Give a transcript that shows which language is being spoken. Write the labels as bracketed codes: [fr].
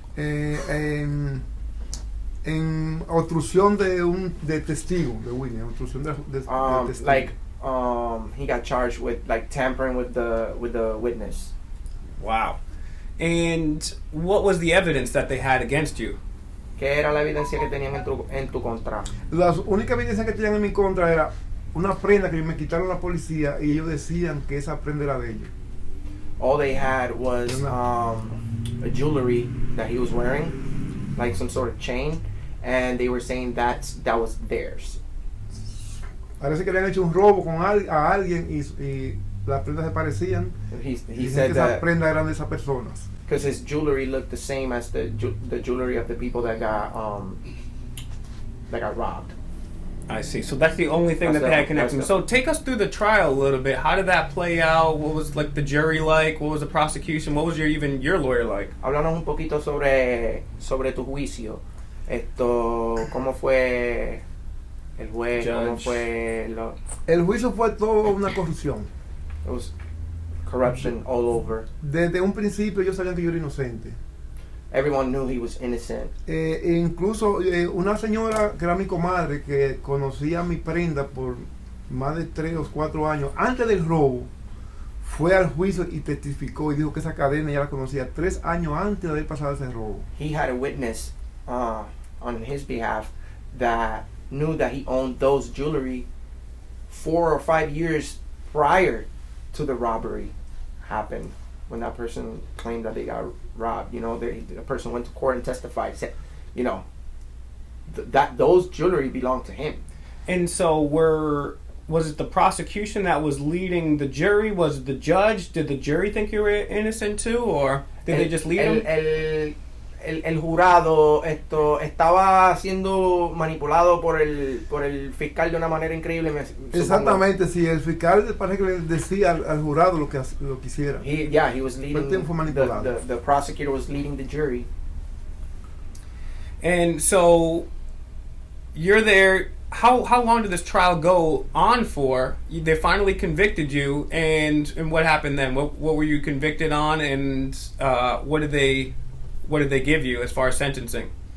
[es] en obstrucción de testigo, de witness, obstrucción de testigo. [en] like he got charged with like tampering with the witness. Wow. And what was the evidence that they had against you? [es] ¿Qué era la evidencia que tenían en tu contra? La única evidencia que tenían en mi contra era una prenda que me quitaron la policía y ellos decían que esa prenda era de ellos. [en] All they had was a jewelry that he was wearing, like some sort of chain, and they were saying that was theirs. [es] Parece que le habían hecho un robo a alguien y las prendas se parecían. [en] He said [es] que [en] that [es] esas prendas eran de esas personas. [en] because his jewelry looked the same as the jewelry of the people that got robbed. I see. So that's the only thing that they had connected. So take us through the trial a little bit. How did that play out? What was like the jury like? What was the prosecution? What was your lawyer like? [es] Háblanos un poquito sobre tu juicio. ¿Cómo fue el juez? ¿Cómo fue El juicio fue todo una corrupción. [en] It was corruption all over. [es] Desde un principio ellos sabían que yo era inocente. [en] Everyone knew he was innocent. [es] Incluso una señora que era mi comadre, que conocía mi prenda por más de 3 o 4 años, antes del robo, fue al juicio y testificó y dijo que esa cadena ya la conocía 3 años antes de haber pasado ese robo. [en] He had a witness on his behalf that knew that he owned those jewelry 4 or 5 years prior to the robbery happened. When that person claimed that they got robbed, the person went to court and testified, said, that those jewelry belonged to him. And so was it the prosecution that was leading the jury? Was it the judge? Did the jury think you were innocent too, or did they just lead him? [es] El jurado estaba siendo manipulado por el fiscal de una manera increíble. Exactamente, sí, el fiscal parece que le decía al jurado lo que hiciera. [en] He was leading. The prosecutor was leading the jury. And so you're there. How long did this trial go on for? They finally convicted you, and what happened then? What were you convicted on, and what did they give you as far as sentencing?